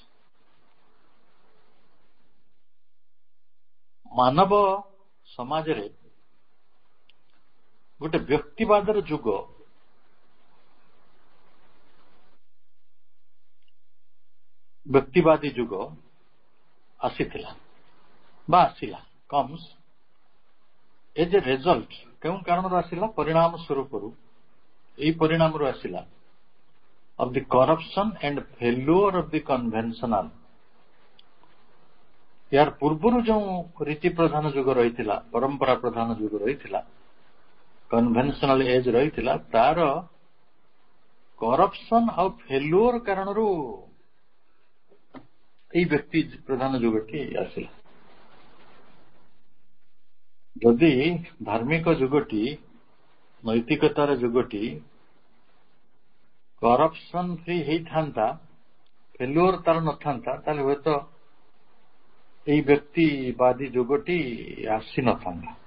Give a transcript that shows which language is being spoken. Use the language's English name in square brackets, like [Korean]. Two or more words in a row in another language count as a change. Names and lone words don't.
[Odia] ମାନବ ସମାଜରେ ଗୋଟେ ବ୍ୟକ୍ତିବାଦର ଯୁଗ ବ୍ୟକ୍ତିବାଦୀ ଯୁଗ ଆସିଥିଲା। ବା ଆସିଲା [English] comes as a result [Odia] କେଉଁ କାରଣରୁ ଆସିଲା ପରିଣାମ ସ୍ୱରୂପରୁ ଏହି ପରିଣାମରୁ ଆସିଲା [English] of the corruption and failure of the conventional [Odia] यार पूर्वରୁ ଯେଉଁ ରୀତି ପ୍ରଧାନ ଯୁଗ ରହିଥିଲା ପରମ୍ପରା ପ୍ରଧାନ ଯୁଗ ରହିଥିଲା [English] conventional age [Odia] ରହିଥିଲା ତାର କରପ୍ସନ ଆଉ ଫେଲୁଅର କାରଣରୁ ଏଇ ବ୍ୟକ୍ତି ପ୍ରଧାନ ଯୁଗଟି ଆସିଲା ଯଦି ଧାର୍ମିକ ଯୁଗଟି ନୈତିକତାର ଯୁଗଟି [English] corruption free [Odia] ହେଇଥାନ୍ତା ଫେଲୁଅର ତାର ନଥାନ୍ତା ତାହେଲେ ହୁଏତ ଏଇ ବ୍ୟକ୍ତିବାଦୀ ଯୁଗଟି ଆସିନଥାନ୍ତା